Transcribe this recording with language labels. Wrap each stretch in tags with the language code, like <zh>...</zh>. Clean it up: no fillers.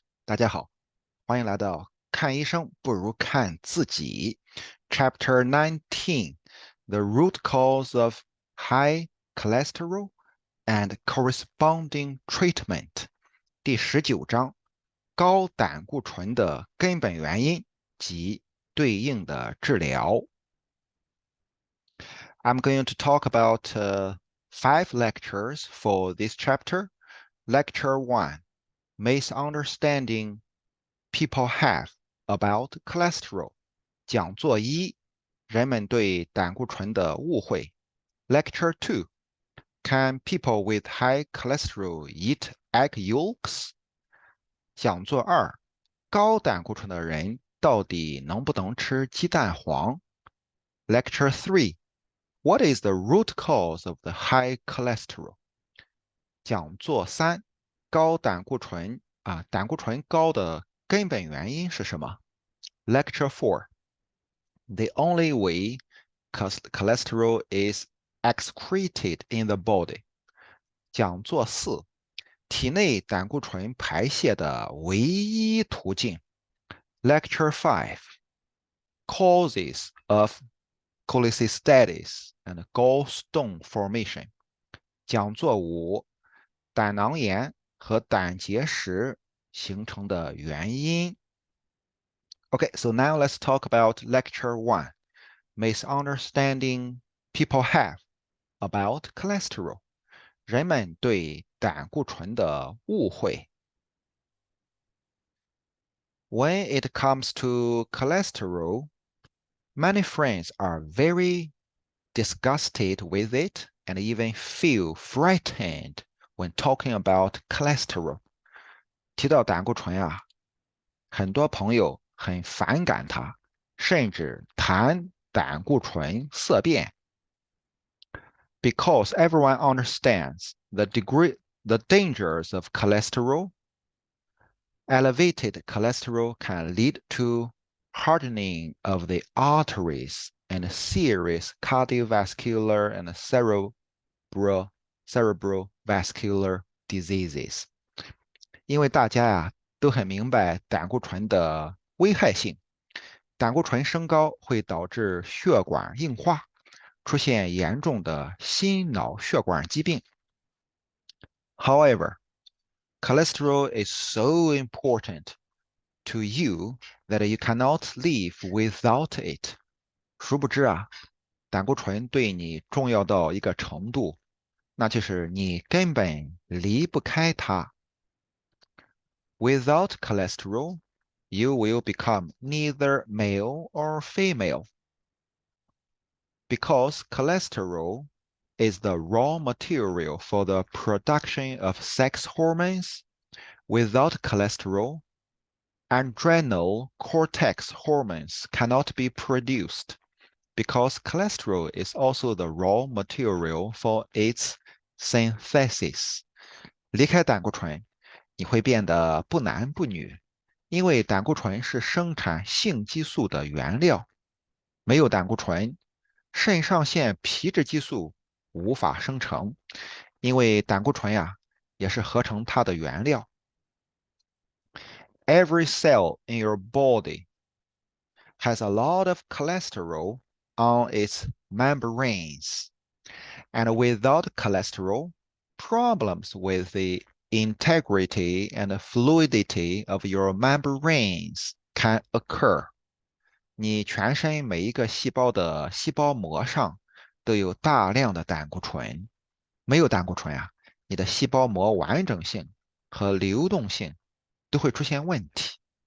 <zh>大家好，欢迎来到看医生不如看自己。</zh> <en>Chapter 19: The Root Cause of High Cholesterol and Corresponding Treatment.</en> <zh>第19章：高胆固醇的根本原因及对应的治疗。</zh> <en>I'm going to talk about 5 lectures for this chapter. Lecture 1: Misunderstanding people have about cholesterol.</en> <zh>讲座1：人们对胆固醇的误会。</zh> <en>Lecture 2: Can people with high cholesterol eat egg yolks?</en> <zh>讲座2：高胆固醇的人到底能不能吃鸡蛋黄？</zh> <en>Lecture 3: What is the root cause of the high cholesterol?</en> <zh>讲座3：高胆固醇胆固醇高的根本原因是什么？</zh> <en>Lecture 4: The only way cholesterol is excreted in the body.</en> <zh>讲座4：体内胆固醇排泄的唯一途径。</zh> <en>Lecture 5: Causes of cholecystitis and gallstone formation.</en> <zh>讲座5：胆囊炎和胆结石形成的原因。</zh> <en>Okay, so now let's talk about lecture 1: Misunderstanding people have about cholesterol.</en> <zh>人们对胆固醇的误会。</zh> <en>When it comes to cholesterol, many friends are very disgusted with it and even feel frightened when talking about cholesterol.</en> <zh>提到胆固醇很多朋友很反感它，甚至谈胆固醇色变。</zh> <en>Because everyone understands the dangers of cholesterol, elevated cholesterol can lead to hardening of the arteries and serious cardiovascular and cerebral vascular diseases.</en> <zh>因为大家都很明白胆固醇的危害性，胆固醇升高会导致血管硬化，出现严重的心脑血管疾病。</zh> <en>However, cholesterol is so important to you that you cannot live without it.</en> <zh>殊不知胆固醇对你重要到一个程度，那就是你根本离不开它。</zh> <en>Without cholesterol, you will become neither male or female. Because cholesterol is the raw material for the production of sex hormones, without cholesterol, adrenal cortex hormones cannot be produced. Because cholesterol is also the raw material for its synthesis.</en> <zh>离开胆固醇，你会变得不男不女，因为胆固醇是生产性激素的原料。没有胆固醇，肾上腺皮质激素无法生成，因为胆固醇也是合成它的原料。</zh> <en>Every cell in your body has a lot of cholesterol on its membranes, and without cholesterol, problems with the integrity and fluidity of your membranes can occur.</en> <zh>你全身每一个细胞的细胞膜上都有大量的胆固醇。没有胆固醇你的细胞膜完整性和流动性都会出现问题。</zh>